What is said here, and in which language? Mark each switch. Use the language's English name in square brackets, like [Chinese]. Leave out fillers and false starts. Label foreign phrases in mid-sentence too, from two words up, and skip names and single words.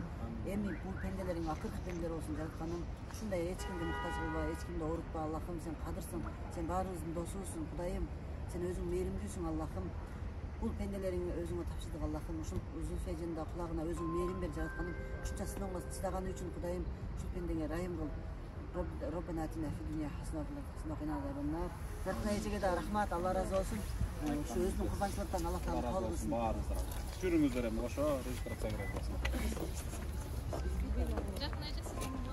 [Kyrgyz] Эми бул пенделериң акыркы пенделер болсун жаратканым. Ушундай эч кимди муктаж кылба, эч кимди оорутпа Аллахым. Сен кадырсың, сен баарыбыздын досусуң Кудайым. Сен өзүң мээримдүүсүң Аллахым. Бул пенделериңи өзүңө тапшырдык Аллахым. Ушул Зульфияжанын да кулагына өзүң мээрим бер жаратканым. Ушунча сыноого чыдаганы үчүн Кудайым ушул пендеңе райым кыл. [Arabic] ربنا آتنا في الدنيا حسنة وقنا عذاب النار. [Kyrgyz] Жараткан эжеге да рахмат, Алла разы болсун. Ушу өзүнүн курбанчылыктан Аллах Таала кабыл кылсын. Жүрүңүздөр эми ошо регистрацияга кире аласыздар. Жараткан эже сиздин